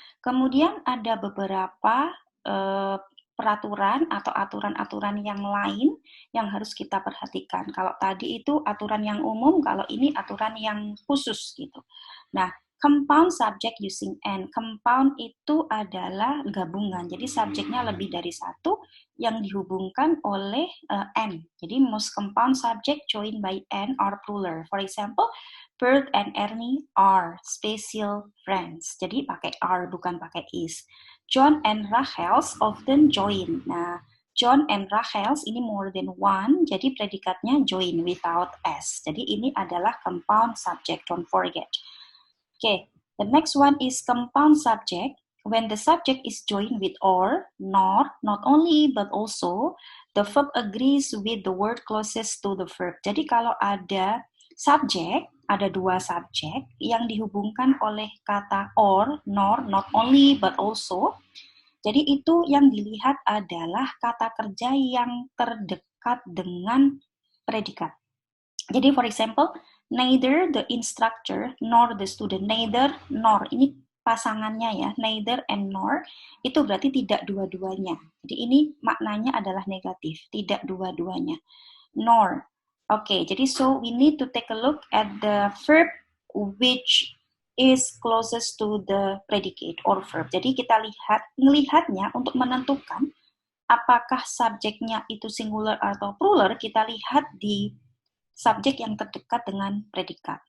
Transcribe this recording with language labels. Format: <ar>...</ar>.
<id>Kemudian ada beberapa peraturan atau aturan-aturan yang lain yang harus kita perhatikan. Kalau tadi itu aturan yang umum, kalau ini aturan yang khusus gitu. Nah, compound subject using and. Compound itu adalah gabungan. Jadi subjeknya lebih dari satu yang dihubungkan oleh and.</id> <en>Jadi most compound subject joined by and or plural. For example, Bert and Ernie are special friends.</en> <id>Jadi pakai are bukan pakai is.</id> <en>John and Rachel often join.</en> <id>Nah, John and Rachel ini</id> <en>more than one,</en> <id>jadi predikatnya join without s. Jadi ini adalah compound subject,</id> <en>don't forget.</en> <id>Oke,</id> <en>The next one is compound subject. When the subject is joined with or, nor, not only but also, the verb agrees with the word closest to the verb.</en> <id>Jadi kalau ada subjek, ada dua subjek yang dihubungkan oleh kata or, nor, not only but also. Jadi itu yang dilihat adalah kata kerja yang terdekat dengan predikat.</id> <en>Jadi for example, neither the instructor nor the student. Neither, nor.</en> <id>Ini pasangannya ya. Neither and nor. Itu berarti tidak dua-duanya. Jadi ini maknanya adalah negatif. Tidak dua-duanya. Nor.</id> <en>Oke, jadi so we need to take a look at the verb which is closest to the predicate or verb.</en> <id>Jadi kita melihatnya untuk menentukan apakah subjeknya itu singular atau plural, kita lihat di subjek yang terdekat dengan predikat.</id>